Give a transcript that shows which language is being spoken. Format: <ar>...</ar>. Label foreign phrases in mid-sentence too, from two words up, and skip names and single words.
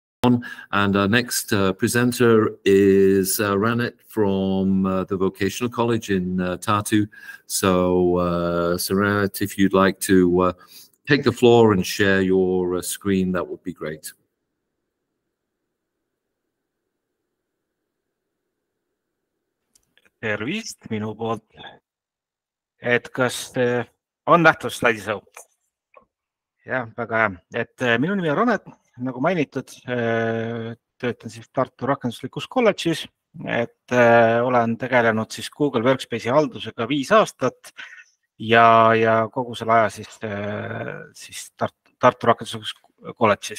<en>on. And our next presenter is Ranit from the Vocational College in Tartu. So, Ranit, if you'd like to take the floor and share your screen, that would be great.</en> <et>Tervist minu poolt. Et kas on nähtud slaidisõu? Jah, väga hea. Et minu nimi on Ranit, nagu mainitud, töötan siis Tartu Rakenduslikus kolledžis, et olen tegelenud siis Google Workspace'i haldusega 5 aastat ja kogu selle aja siis Tartu Rakenduslikus kolledžis.</et>